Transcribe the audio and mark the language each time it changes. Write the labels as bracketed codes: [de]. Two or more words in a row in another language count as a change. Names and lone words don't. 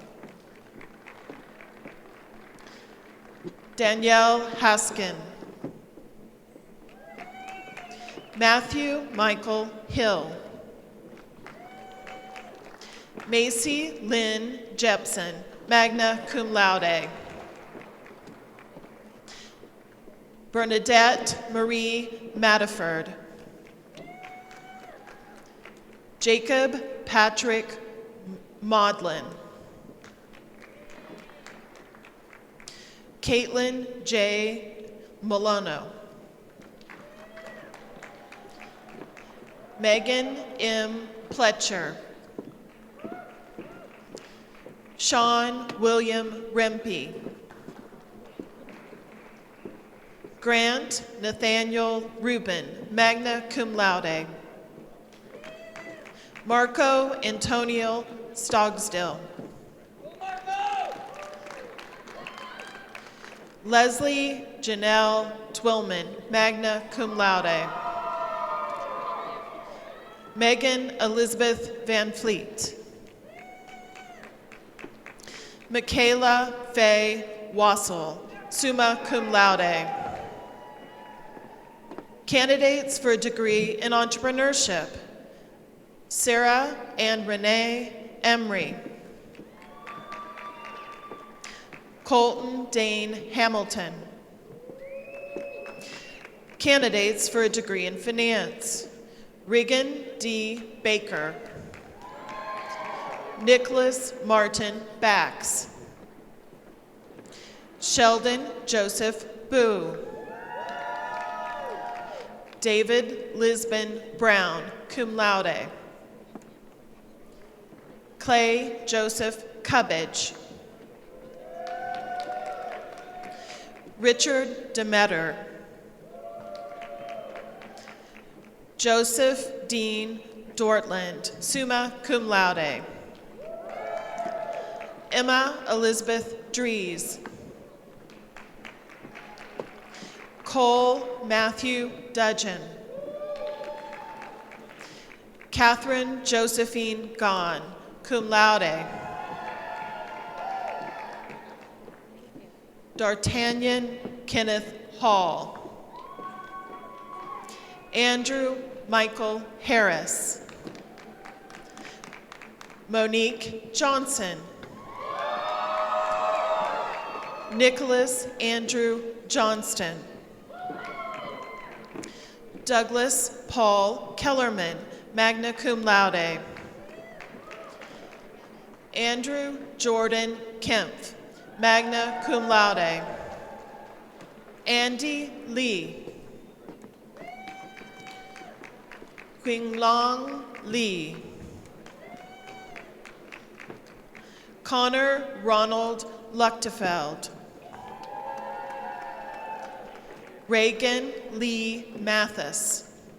[en] Danielle Haskin. Matthew Michael Hill. Macy Lynn Jepson, [la] magna cum laude. [en] Bernadette Marie Mattiford. Jacob Patrick Maudlin. Caitlin J. Milano. Megan M. Pletcher. Sean William Rempe. Grant Nathaniel Rubin, [la] magna cum laude. [en] Marco Antonio Stogsdill. Leslie Janelle Twillman, [la] magna cum laude. [en] Megan Elizabeth Van Fleet. Michaela Faye Wassel, [la] summa cum laude. [en] Candidates for a degree in entrepreneurship: Sarah and Renee Emery. Colton Dane Hamilton. Candidates for a degree in finance: Regan D. Baker. Nicholas Martin Bax. Sheldon Joseph Boo. David Lisbon Brown, [la] cum laude. [en] Clay Joseph Cubbage. Richard Demeter. Joseph Dean Dortland, [la] summa cum laude. [en] Emma Elizabeth Dries. Cole Matthew Dudgeon. Catherine Josephine Gahn, [la] cum laude. [en] D'Artagnan Kenneth Hall. Andrew Michael Harris. Monique Johnson. Nicholas Andrew Johnston. Douglas Paul Kellerman, [la] magna cum laude. [en] Andrew Jordan Kempf, [la] magna cum laude. [en] Andy Lee. Qinglong Lee. Connor Ronald Luchtefeld. Reagan Lee Mathis.